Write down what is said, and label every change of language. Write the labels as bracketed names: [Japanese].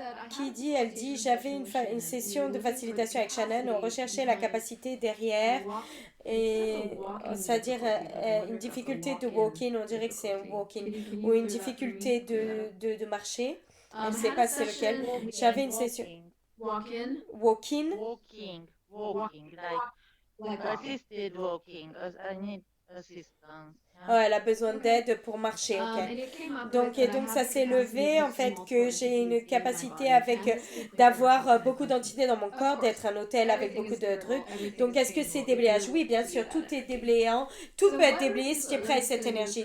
[French] Qui dit, elle dit, j'avais une session de facilitation avec Shannon, on recherchait la capacité derrière, et c'est-à-dire une difficulté de walking, on dirait que c'est un walking, ou une difficulté de marcher, elle ne sait pas c'est lequel. J'avais une session. Walking. [English] Walking, like assisted walking. I need assistance. [French] Oh, elle a besoin d'aide pour marcher, ok. Donc ça s'est levé, en fait, que j'ai une capacité d'avoir beaucoup d'entités dans mon corps, d'être un hôtel avec beaucoup de trucs. Donc est-ce que c'est déblayage? Oui, bien sûr, tout est déblayant. Tout peut être déblayé si tu es prêt à cette énergie.